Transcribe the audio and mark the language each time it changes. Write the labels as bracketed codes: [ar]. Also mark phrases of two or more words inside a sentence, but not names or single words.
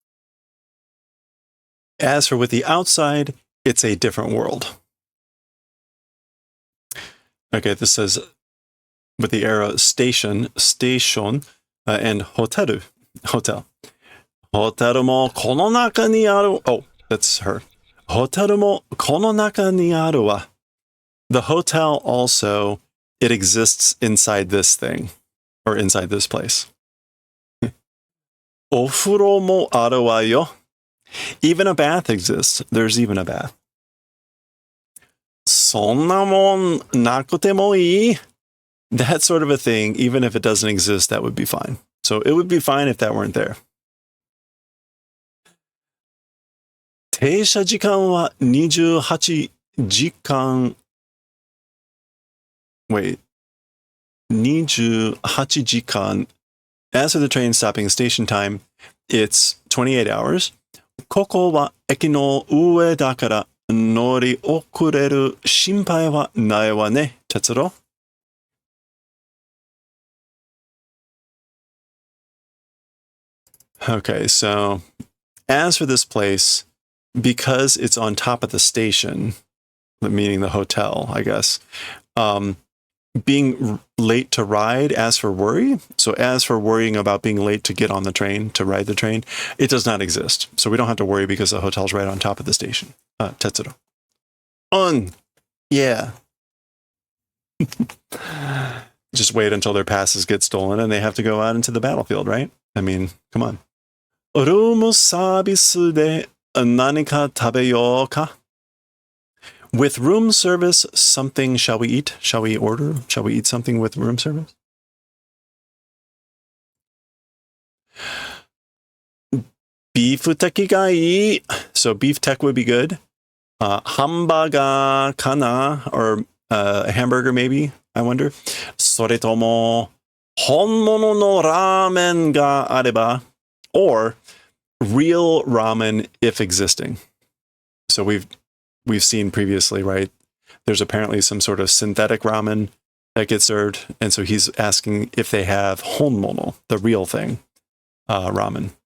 [en] As for with the outside, it's a different world. Okay, this says with the arrow station, and hotel. [ja] ホテルもこの中にある. [en] Oh, that's her. [ja] ホテルもこの中にあるわ. [en] The hotel also, it exists inside this thing, or inside this place. [ja] お風呂もあるわよ. [en] Even a bath exists. There's even a bath. [ja] そんなもんなくてもいい. [en] That sort of a thing, even if it doesn't exist, that would be fine. So it would be fine if that weren't there. [ja] 停車時間は28時間. [en] Wait. 28 jikan. As for the train stopping station time, it's 28 hours. [ja] ここは駅の上だから乗り遅れる心配はないわね、鉄郎? [en] Okay, so as for this place, because it's on top of the station, meaning the hotel, I guess, being late to ride, as for worry, so as for worrying about being late to get on the train, to ride the train, it does not exist. So we don't have to worry because the hotel's right on top of the station. Tetsuro. Yeah. Just wait until their passes get stolen and they have to go out into the battlefield, right? I mean, come on. Room service [ja] でなにか食べようか? [en] With room service, something shall we eat? Shall we order? Shall we eat something with room service? [ja] ビーフテキがいい. [en] So beef tech would be good. [ja] ハンバーガーかな, [en] or a hamburger maybe, I wonder. [ja] それとも本物のラーメンがあれば. [en] Or real ramen if existing. So we've seen previously, right? There's apparently some sort of synthetic ramen that gets served, and so he's asking if they have honmono, the real thing, ramen.